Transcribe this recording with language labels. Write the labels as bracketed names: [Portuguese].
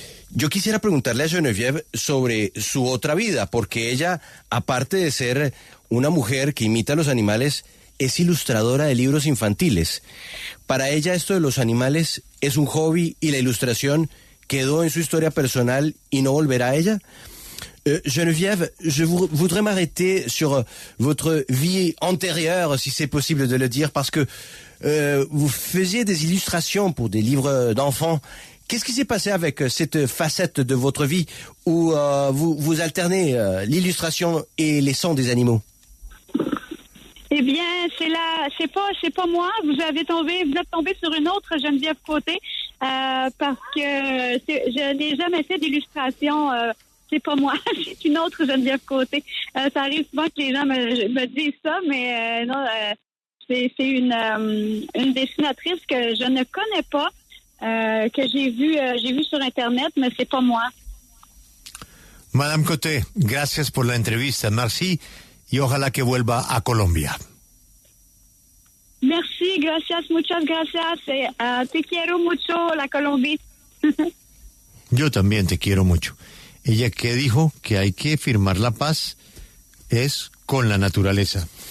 [Spanish] Yo quisiera preguntarle a Geneviève sobre su otra vida, porque ella, aparte de ser una mujer que imita a los animales, es ilustradora de libros infantiles. Para ella esto de los animales es un hobby y la ilustración quedó en su historia personal y no volverá a ella. [French] Geneviève, je voudrais m'arrêter sur votre vie antérieure, si c'est possible de le dire, parce que vous faisiez des illustrations pour des livres d'enfants. Qu'est-ce qui s'est passé avec cette facette de votre vie où vous alternez l'illustration et les sons des animaux? Eh bien, c'est pas moi. Vous êtes tombé sur une autre Geneviève Côté parce que je n'ai jamais fait d'illustration. C'est pas moi, c'est une autre Geneviève Côté. Ça arrive souvent que les gens me disent ça, mais non, c'est une dessinatrice que je ne connais pas, que j'ai vu sur Internet, mais c'est pas moi. [Spanish] Madame Côté, gracias por la entrevista. [French] Merci [Spanish] y ojalá que vuelva a Colombia. [French] Merci, [Spanish] gracias, muchas gracias. Te quiero mucho, la Colombia. Yo también te quiero mucho. Ella que dijo que hay que firmar la paz es con la naturaleza.